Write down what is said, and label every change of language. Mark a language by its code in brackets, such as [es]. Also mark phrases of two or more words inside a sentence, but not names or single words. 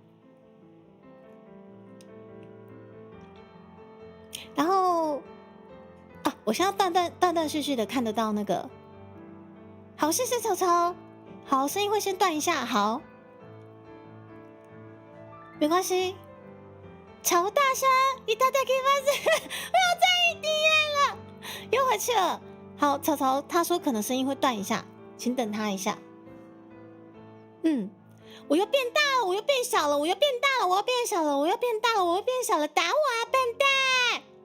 [zh] 然后我现在断断续续的看得到那个。好，谢谢草草。好，声音会先断一下。好，没关系。超大声！ いただきます！我要在异地了，又回去了。好，草草他说可能声音会断一下，请等他一下。我又变大了，我又变小了，我又变大了，我又变小了，我又变大了，我又变小了，打我啊，笨蛋！